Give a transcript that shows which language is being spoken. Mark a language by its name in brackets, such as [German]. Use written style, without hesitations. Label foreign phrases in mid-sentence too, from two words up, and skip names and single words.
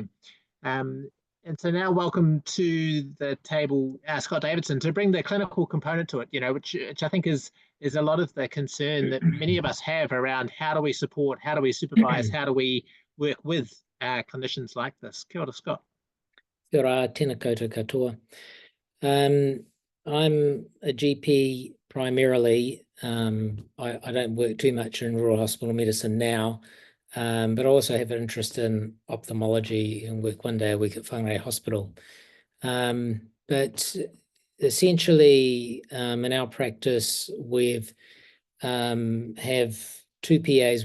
[English] And so now welcome to the table, Scott Davidson, to bring the clinical component to it, which I think is a lot of the concern that many of us have around how do we support, how do we supervise, how do we work with clinicians like this. [Māori] Kia ora, Scott. Kia ora, tēnā koutou katoa. [English] I'm a GP primarily. I don't work too much in rural hospital medicine now, but I also have an interest in ophthalmology and work one day a week at Whangarei Hospital. But essentially, in our practice, we've have 2 PAs.